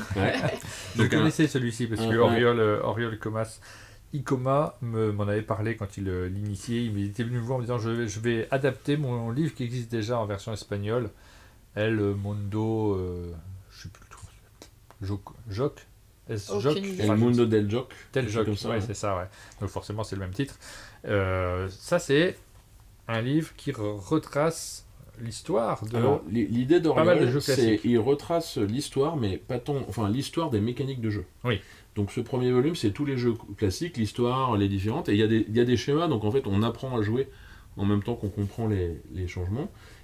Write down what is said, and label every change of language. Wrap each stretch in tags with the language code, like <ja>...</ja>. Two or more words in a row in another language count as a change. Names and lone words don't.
<fr>Ouais. Je connaissais celui-ci parce que Oriol Icoma m'en avait parlé quand il l'initiait. Il était venu me voir en me disant je vais adapter mon livre qui existe déjà en version espagnole. El Mundo, je sais plus le truc. Joc. El Mundo del Joc. Del Joc, ouais, c'est ça, ouais. Donc forcément c'est le même titre. Ça c'est un livre qui retrace l'histoire de. Alors, l'idée d'Oriol, c'est qu'il retrace l'histoire, mais pas tant, enfin l'histoire des mécaniques de jeu. Oui. Donc ce premier volume, c'est tous les jeux classiques, l'histoire, les différentes, et il y a des schémas, donc en fait on apprend à jouer en même temps qu'on comprend les changements.</fr>